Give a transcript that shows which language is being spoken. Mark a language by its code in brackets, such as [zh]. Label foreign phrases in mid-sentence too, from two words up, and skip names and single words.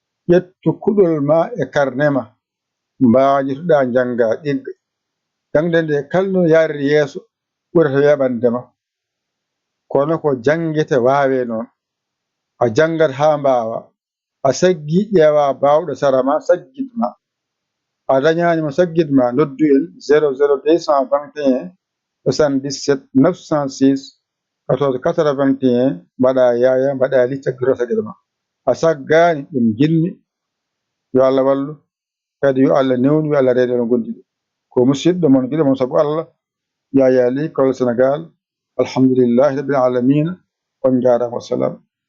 [ff] Ƴettu kuɗol ma e karne ma. Mbaajitoɗa janga ɗigga. Jangde nde kalno yariri yeeso, ɓurata weɓande ma. Kono ko jangete wawe noon. A jangat ha mbawa. A saggi ƴeewa bawɗo sara ma, saggit ma. A dañani mo saggit ma, noddu en zéro zéro deux cent vingt et un soixante-dix-sept neuf cent six quatorze quatre-vingt-un, mbaɗa yaya, mbaɗa li, saggito saggito ma. A saggani, ɗum jinmi. Yo Allah wallu. Kadi yo Allah newnu, yo Allah reene no gondiɗo. Ko musidɗo mon, giɗo mon sabu Allah. Yaya Ly, Kolda Sénégal. [ar] Alhamdulillahi rabbil alamin. [ff] On jarama, wassalam.